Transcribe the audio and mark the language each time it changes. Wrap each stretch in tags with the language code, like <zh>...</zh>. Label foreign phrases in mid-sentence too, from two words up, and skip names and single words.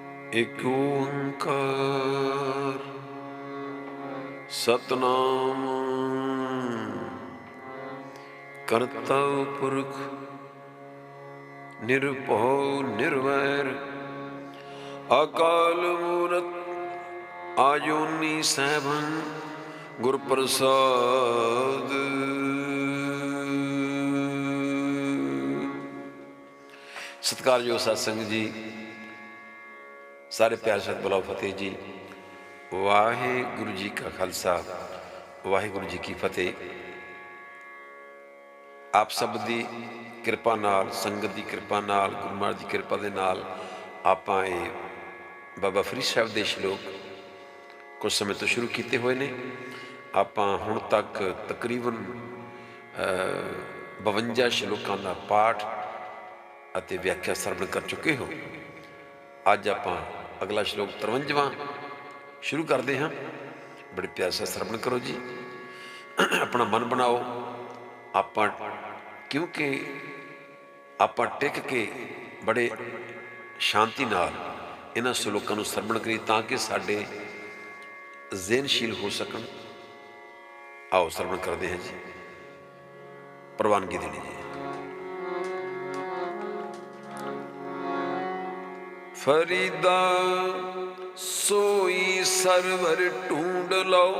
<pa>ਇੱਕ ਓਅੰਕਾਰ ਸਤਿਨਾਮ ਕਰਤਾ ਪੁਰਖ ਨਿਰਭਉ ਨਿਰਵੈਰ ਅਕਾਲ ਮੂਰਤਿ ਅਜੂਨੀ ਸੈਭੰ ਗੁਰ ਪ੍ਰਸਾਦਿ। ਸਤਿਕਾਰਯੋਗ ਸਤਸੰਗ ਜੀ, ਸਾਰੇ ਪਿਆਰੇ ਸਤਿ ਬੁਲਾਓ ਫ਼ਤਿਹ ਜੀ। ਵਾਹਿਗੁਰੂ ਜੀ ਕਾ ਖ਼ਾਲਸਾ, ਵਾਹਿਗੁਰੂ ਜੀ ਕੀ ਫ਼ਤਿਹ। ਆਪ ਸਭ ਦੀ ਕਿਰਪਾ ਨਾਲ, ਸੰਗਤ ਕੀ ਕਿਰਪਾ ਨਾਲ, ਗੁਰੂ ਮਹਾਰਾਜ ਕੀ ਕਿਰਪਾ ਦੇ ਨਾਲ ਆਪਾਂ ਯੇ ਬਾਬਾ ਫ਼ਰੀਦ ਸਾਹਿਬ ਦੇ ਸ਼ਲੋਕ ਕੁਛ ਸਮੇਂ ਤੋਂ ਸ਼ੁਰੂ ਕੀਤੇ ਹੋਏ ਨੇ। ਆਪਾਂ ਹੁਣ ਤੱਕ ਤਕਰੀਬਨ 52 ਸ਼ਲੋਕਾਂ ਦਾ ਪਾਠ ਅਤੇ ਵਿਆਖਿਆ ਸਰਵਣ ਕਰ ਚੁੱਕੇ ਹੋ। ਅੱਜ ਆਪਾਂ ਅਗਲਾ ਸ਼ਲੋਕ 53ਵਾਂ</pa> <hi>शुरू करते हैं। बड़े प्यार से</hi> <pa>ਸਰਵਣ ਕਰੋ ਜੀ, ਆਪਣਾ ਮਨ ਬਣਾਓ। ਆਪਾਂ ਕਿਉਂਕਿ ਆਪਾਂ ਟਿਕ ਕੇ ਬੜੇ ਸ਼ਾਂਤੀ ਨਾਲ ਇਨ੍ਹਾਂ ਸ਼ਲੋਕਾਂ ਨੂੰ ਸਰਵਣ ਕਰੀਏ ਤਾਂ ਕਿ ਸਾਡੇ ਜ਼ਹਿਨਸ਼ੀਲ ਹੋ ਸਕਣ। आओ ਸਰਵਣ</pa> <hi>करते हैं</hi> <pa>ਜੀ, ਪ੍ਰਵਾਨਗੀ ਦੇਣੀ ਜੀ। ਫ਼ਰੀਦਾ ਸੋਈ ਸਰਵਰੁ ਢੂੰਢਿ ਲਓ,</pa>